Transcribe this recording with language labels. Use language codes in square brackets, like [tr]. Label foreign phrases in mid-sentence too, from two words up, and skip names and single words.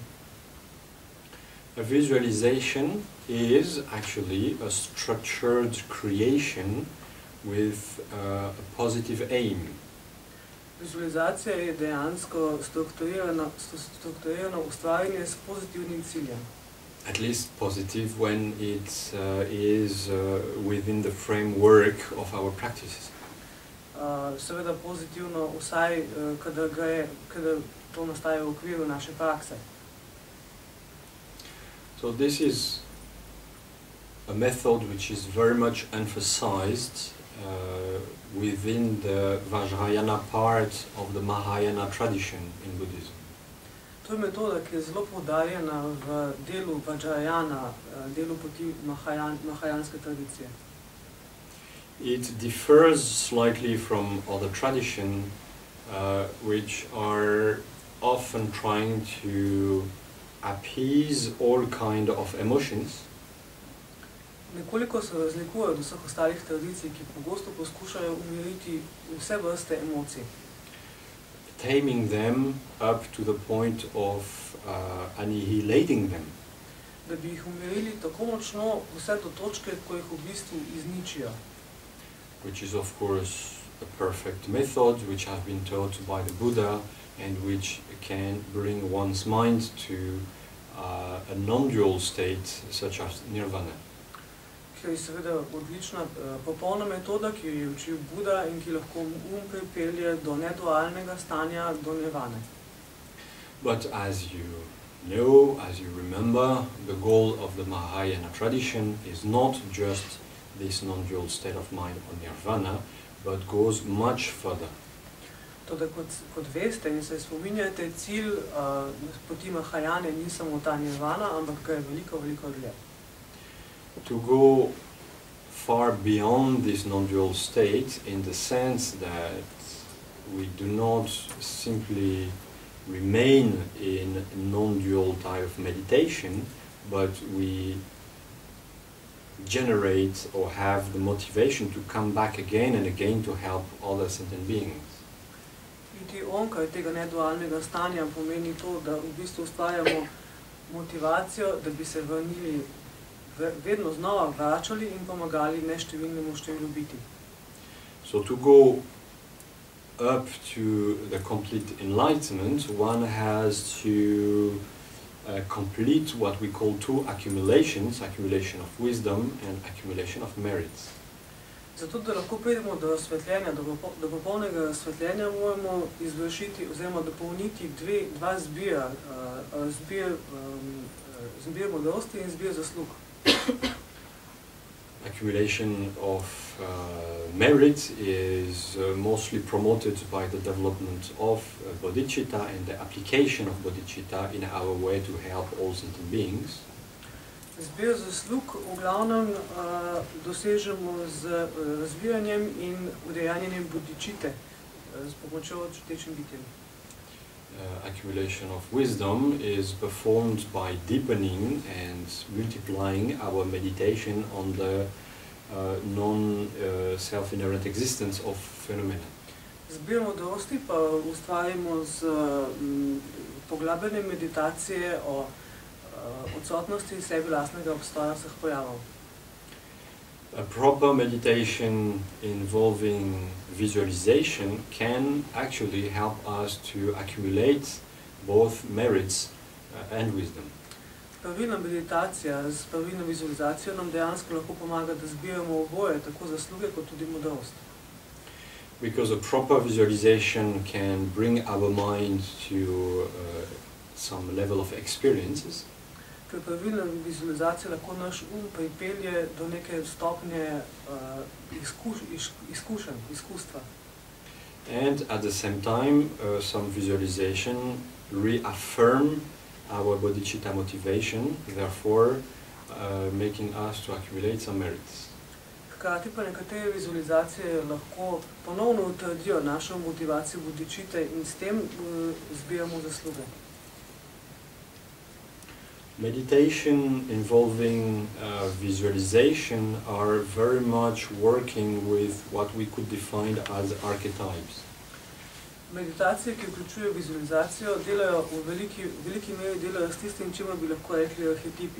[en] A visualization is actually a structured creation with a positive aim. [sl] Vizualizacija je dejansko strukturirano ustvarjanje s pozitivnim ciljem. [en] At least positive when it is within the framework of our practices. [sl] Seveda pozitivno vsaj, kadar to nastaja v okviru naše prakse. [en] So this is a method which is very much emphasized within the Vajrayana part of the Mahayana tradition in Buddhism. [sl] To je metoda, ki je zelo poudarjena v delu Vajrayana, delu poti mahajanske tradicije. [en] It differs slightly from other traditions which are often trying to appease all kind of emotions. [sl] Nekoliko se razlikuje od vseh ostalih tradicij, ki pogosto poskušajo umiriti vse vrste emocij. [en] Taming them up to the point of annihilating them. [sl] Da bi jih umirili tako močno vse do točke, ko jih v bistvu izničijo. [en] Which is of course a perfect method which has been taught by the Buddha and which can bring one's mind to a non-dual state such as nirvana. [sl] Ki je seveda odlična, popolna metoda, ki jo je učil Buda in ki lahko pripelje do nedualnega stanja, do nirvane. [en] But as you know, as you remember, the goal of the Mahayana tradition is not just this non-dual state of mind or nirvana, but goes much further. [sl] Toda kot veste in se spominjate, cilj poti Mahajane ni samo ta nirvana, ampak ga je veliko dlje. [en] To go far beyond this non-dual state in the sense that we do not simply remain in non-dual type of meditation, but we generate or have the motivation to come back again and again to help other sentient beings. [sl] Iti onkraj tega nedualnega stanja pomeni to, da v bistvu ustvarjamo motivacijo, da bi se vrnili, vedno znova vračali in pomagali neštevilnemu številu biti. [en] So to go up to the complete enlightenment, one has to complete what we call two accumulations, accumulation of wisdom and accumulation of merits. [sl] Zato, da lahko pridemo do razsvetljenja, do popolnega razsvetljenja, moramo izvršiti oziroma dopolniti dva zbira, zbir modrosti in zbir zaslug. [en] Accumulation of merit is mostly promoted by the development of bodhicitta and the application of bodhicitta in our way to help all sentient beings. [sl] Zbir zaslug v glavnem dosežemo z razvijanjem in udejanjenjem bodhicitte s pomočjo čutečim bitjem. [en] Accumulation of wisdom is performed by deepening and multiplying our meditation on the non-self-inherent existence of phenomena. [sl] Zbir modrosti pa ustvarimo z poglabljanjem meditacije o odsotnosti sebi lastnega obstoja vseh pojavov. [en] A proper meditation involving visualization can actually help us to accumulate both merits and wisdom. [sl] Pravilna meditacija s pravilno vizualizacijo nam dejansko lahko pomaga, da zbiramo oboje, tako zasluge kot tudi modrost. [en] Because a proper visualization can bring our mind to some level of experiences. [sl] Ker pravilna vizualizacija lahko naš pripelje do neke stopnje izkustva. [en] And at the same time, some visualization reaffirm our bodhicitta motivation, therefore making us to accumulate some merits. [sl] hkrati pa nekatere vizualizacije lahko ponovno utrdijo našo motivacijo bodičite in s tem zbijamo zasluge. [en] Meditation involving visualization are very much working with what we could define as archetypes. [sl] Meditacije, ki vključujejo vizualizacijo, delajo v veliki meri delajo s tistim, čemu bi lahko rekli arhetipi.